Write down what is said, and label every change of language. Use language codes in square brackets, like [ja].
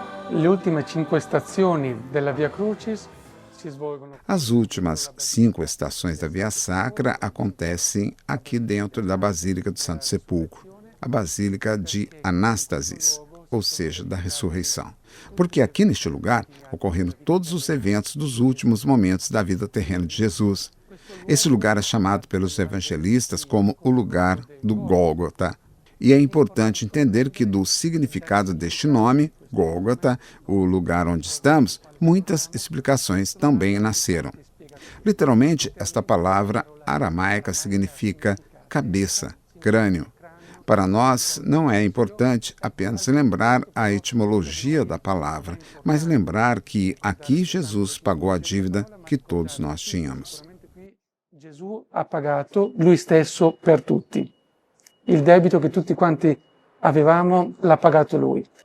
[it] Le ultime 5 stazioni della Via Crucis si svolgono. [pt] As últimas 5 estações da Via Sacra acontecem aqui dentro da Basílica do Santo Sepulcro, a Basílica de Anástasis, ou seja, da ressurreição. Porque aqui neste lugar ocorreram todos os eventos dos últimos momentos da vida terrena de Jesus. Esse lugar é chamado pelos evangelistas como o lugar do Gólgota. E é importante entender que do significado deste nome, Gólgota, o lugar onde estamos, muitas explicações também nasceram. Literalmente, esta palavra aramaica significa cabeça, crânio. Para nós, não é importante apenas lembrar a etimologia da palavra, mas lembrar que aqui Jesus pagou a dívida que todos nós tínhamos. [it] Gesù ha pagato lui stesso per tutti. Il debito che tutti quanti avevamo l'ha pagato lui.